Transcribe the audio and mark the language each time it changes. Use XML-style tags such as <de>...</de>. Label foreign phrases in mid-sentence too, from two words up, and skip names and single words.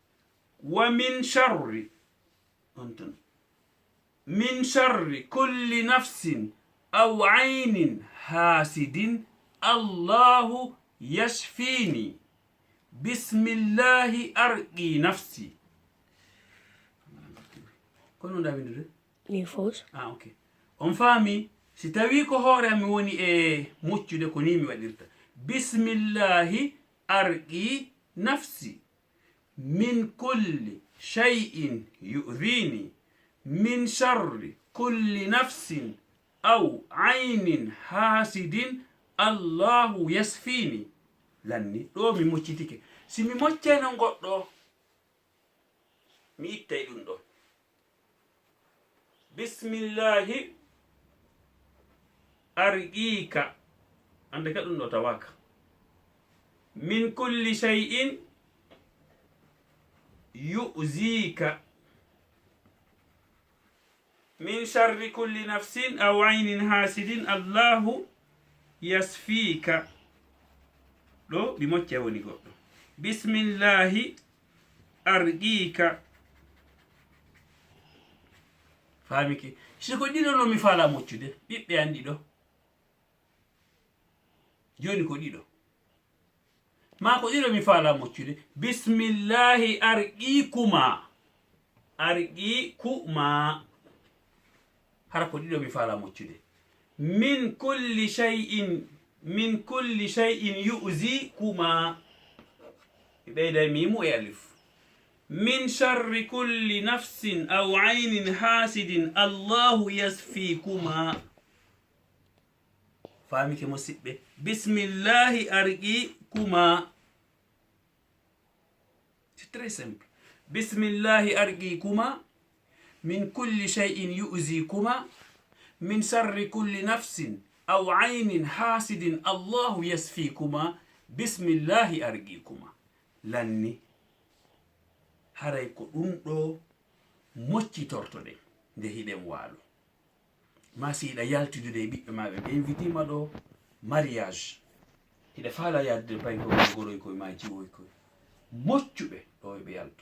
<ar>من شر كل نفس أو عين حاسد الله يشفيني بسم الله أرقي نفسي</ar> <ff>kono nda windude Min fos. ok on faami si tawi ko hoore mi woni e muccude ko ni mi waɗirta</ff> <ar>بسم الله أرقي نفسي من كل شيء يؤذيني من شر كل نفس أو عين حاسد الله يشفيني</ar> <ff>lanni ɗo mi moccitike si mi moccayno goɗɗo mi ittay ɗum ɗo</ff> <ar>بسم الله أرقيك</ar> <ff>ande ka ɗum ɗo tawaka</ff> <ar>من كل شيء يؤذيك من شر كل نفس أو عين حاسد الله يشفيك</ar> <ff>ɗo mi mocca woni goɗɗo</ff> <ar>بسم الله أرقيك</ar> <ff>famike siko ɗiɗo no mi faala moccude ɓiɓɓe an ɗiɗo joni ko ɗiɗo ma ko ɗiɗo mi faala moccude</ff> <ar>بسم الله أرقيكما arqikuma</ar> <ff>hara ko ɗiɗo mi faala moccude</ff> <ar>من كل شيء يؤذيكما</ar> <ff>mi ɓeyday mimu e alif</ff> <ar>من شر كل نفس أو عين حاسد الله يشفيكما</ar> <ff>famike musidɓe</ff> <ar>بسم الله أرقيكما</ar> <fr>c'est très simple</fr> <ar>بسم الله أرقيكما من كل شيء يؤذيكما من شر كل نفس أو عين حاسد الله يشفيكما بسم الله أرقيكما.</ar> <ff>Lanni haray ko ɗum ɗo moccitortoɗen nde hiɗen waalo. Ma si hiɗa yaltidude e ɓiɓɓe maɓe ɓe invitima ɗo mariage, hiɗa faala yadde pay ko goroy koye ma jiwoy koye moccuɓe ɗo ɓe yaltu.</ff>